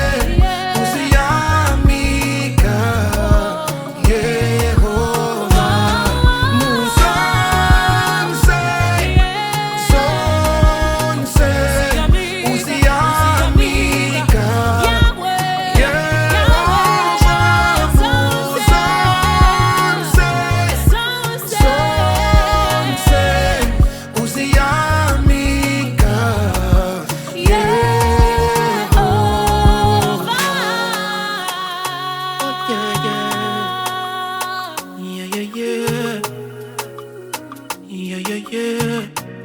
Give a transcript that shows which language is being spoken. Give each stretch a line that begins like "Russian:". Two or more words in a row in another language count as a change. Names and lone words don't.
Tumbuka: uziamika Yehova muzonse, zonse, uziamika Yehova muzonse, zonse, uziamika Yehova.
English: Oh yeah, yeah, yeah, yeah, yeah, yeah, yeah, yeah.